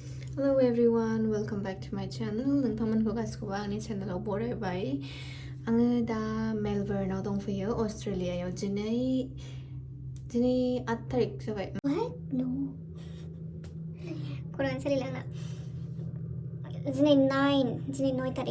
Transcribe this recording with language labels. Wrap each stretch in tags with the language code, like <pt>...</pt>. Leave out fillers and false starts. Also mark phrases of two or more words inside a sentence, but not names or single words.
<en>Hello everyone, welcome back to my channel.</en> <brx>नोंथांमोनखौ गासिखौबो आंनि चेनेलाव बरायबाय। आङो दा मेलबर्नआव दंफैयो अस्ट्रेलियायाव। दिनै 8 तारिख जाबाय।</brx> <en>What? No.</en> <brx>खर'आनो सोलिला आंना। दिनै 9 तारिख।</brx>